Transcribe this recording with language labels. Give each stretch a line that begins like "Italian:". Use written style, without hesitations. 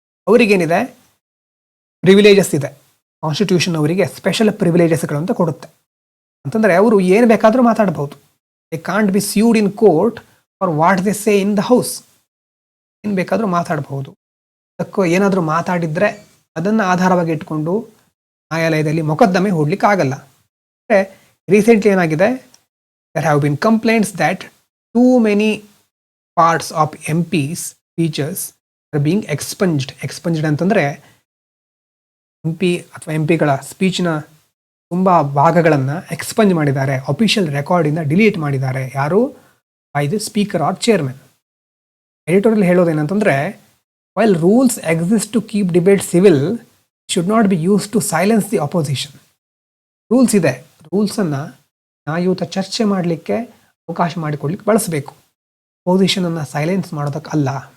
Kannada: ಅವರಿಗೇನಿದೆ privileges ಇದೆ. Constitution ಅವರಿಗೆ special ಪ್ರಿವಿಲೇಜಸ್ಗಳು ಅಂತ ಕೊಡುತ್ತೆ. ಅಂತಂದರೆ ಅವರು ಏನು ಬೇಕಾದರೂ ಮಾತಾಡ್ಬೋದು.
English: They can't be sued in court for what they say in the house.
Kannada: ಏನು ಬೇಕಾದರೂ ಮಾತಾಡಬಹುದು. ಅದಕ್ಕೂ ಏನಾದರೂ ಮಾತಾಡಿದರೆ ಅದನ್ನು ಆಧಾರವಾಗಿ ಇಟ್ಕೊಂಡು ನ್ಯಾಯಾಲಯದಲ್ಲಿ ಮೊಕದ್ದಮೆ ಹೂಡಲಿಕ್ಕೆ ಆಗಲ್ಲ. ಅಂದರೆ ರೀಸೆಂಟ್ಲಿ ಏನಾಗಿದೆ,
English: there have been complaints that too many parts of MPs speeches are being expunged
Kannada: ಅಂತಂದರೆ MP ಅಥವಾ MPಗಳ ಸ್ಪೀಚ್ನ ತುಂಬ ಭಾಗಗಳನ್ನು ಎಕ್ಸ್ಪಂಜ್ ಮಾಡಿದ್ದಾರೆ, ಅಫಿಷಿಯಲ್ ರೆಕಾರ್ಡಿಂದ ಡಿಲೀಟ್ ಮಾಡಿದ್ದಾರೆ. ಯಾರು?
English: By the speaker or chairman. Editorial
Kannada: ಹೇಳೋದೇನಂತಂದರೆ,
English: While rules exist to keep debate civil, should not be use to silence the opposition.
Kannada: Rules ಇದೆ, ರೂಲ್ಸನ್ನು ನ್ಯಾಯಯುತ ಚರ್ಚೆ ಮಾಡಲಿಕ್ಕೆ ಅವಕಾಶ ಮಾಡಿಕೊಡ್ಲಿಕ್ಕೆ ಬಳಸಬೇಕು, ಅಪೋಸಿಷನನ್ನು ಸೈಲೆನ್ಸ್ ಮಾಡೋದಕ್ಕಲ್ಲ.